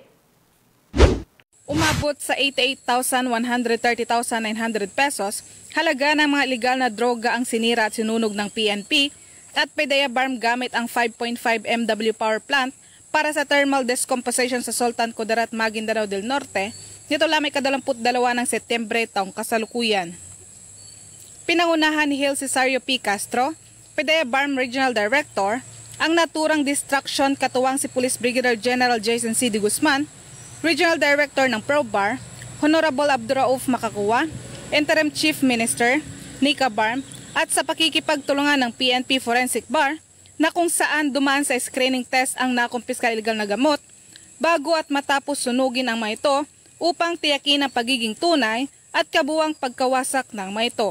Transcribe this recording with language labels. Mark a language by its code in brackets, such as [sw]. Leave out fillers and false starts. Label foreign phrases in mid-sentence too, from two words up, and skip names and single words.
[tl] Umabot sa 88,130,900 pesos halaga ng mga ilegal na droga ang sinira at sinunog ng PNP at PDEA Barm gamit ang 5.5 MW [en] power plant [tl] para sa [en] thermal decomposition [tl] sa Sultan Kudarat, Maguindanao del Norte nito lamang 22 ng Setyembre taong kasalukuyan. Pinangunahan ni Hil Cesario P. Castro, PDEA Barm Regional Director, ang naturang distraction katuwang si Police Brigadier General Jason C. De Guzman, Regional Director ng ProBar, Honorable Abdurauf Makakuwa, Interim Chief Minister, Nika Barm, at sa pakikipagtulungan ng PNP Forensic Bar na kung saan dumaan sa [en] screening test [tl] ang nakumpiskal ilegal na gamot bago at matapos sunugin ang mga ito upang tiyakin ang pagiging tunay at kabuwang pagkawasak ng mga ito.